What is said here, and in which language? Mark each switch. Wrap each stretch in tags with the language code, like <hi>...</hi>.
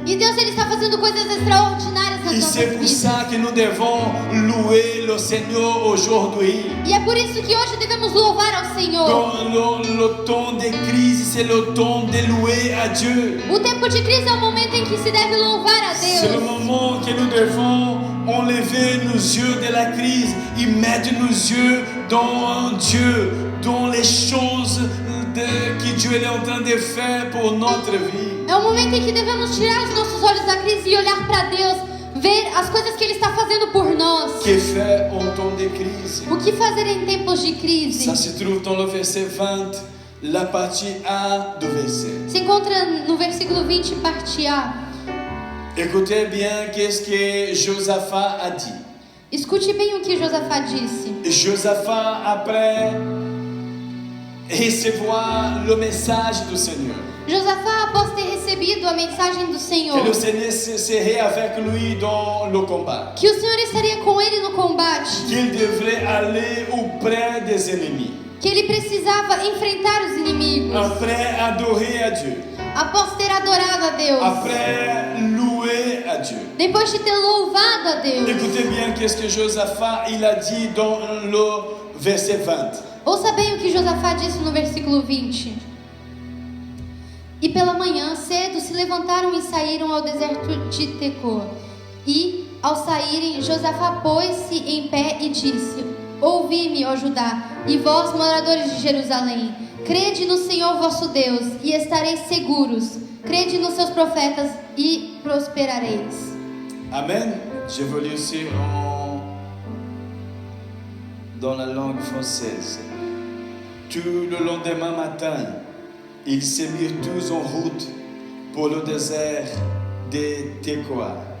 <pt>E Deus Ele está fazendo coisas extraordinárias nas</pt> <fr>Et c'est</fr> <pt>nossas</pt> <fr>pour</fr> <pt>vidas.</pt> <fr>ça que nous devons louer le Seigneur aujourd'hui.</fr> <pt>E é por isso que hoje devemos louvar ao Senhor.</pt> <fr>Dans le temps de crise, c'est le temps de louer à Dieu.</fr> <pt>O tempo de crise é o momento em que se deve louvar a</pt> <fr>C'est le</fr> <pt>Deus.</pt> <fr>moment que nous devons enlever nos yeux de la crise et mettre nos yeux dans Dieu, dans les choses que Dieu est en train de faire pour notre vie.</fr> <pt>É o momento em que devemos tirar os nossos olhos da crise e olhar para Deus, ver as coisas que Ele está fazendo por nós.</pt> <fr>Que faire en temps de crise?</fr> <pt>O que fazer em tempos de crise?</pt> <fr>Ça se trouve dans le verset 20, la partie A du verset.</fr> <pt>Se encontra no versículo 20, parte A.</pt> <fr>Écoutez bien qu'est-ce que Josaphat a dit.</fr> <pt>Escute bem o que Josafá disse.</pt> <fr>Josaphat, après recevoir le message du Seigneur,</fr> <pt>Josafá, após ter recebido a mensagem do Senhor,</pt> <fr>que le Seigneur serait avec lui dans le combat,</fr> <pt>que o Senhor estaria com ele no combate,</pt> <fr>qu'il devrait aller auprès des ennemis,</fr> <pt>que ele precisava enfrentar os inimigos,</pt> <fr>après adorer à Dieu,</fr> <pt>após ter adorado a Deus,</pt> <fr>après louer à Dieu.</fr> <pt>depois de ter louvado a Deus.</pt> <fr>Écoutez bien qu'est-ce que Josaphat il a dit dans le verset 20.</fr> <pt>Ouça bem o que Josafá disse no versículo 20. E pela manhã cedo se levantaram e saíram ao deserto de Tecoa. E, ao saírem, Josafá pôs-se em pé e disse: Ouvi-me, ó Judá, e vós, moradores de Jerusalém, crede no Senhor vosso Deus, e estareis seguros. Crede nos seus profetas, e prosperareis. Amen.</pt> <fr>Je veux lire aussi dans la langue française. Tout le lendemain matin, ils se mirent tous en route pour le désert de Tekoa.</fr>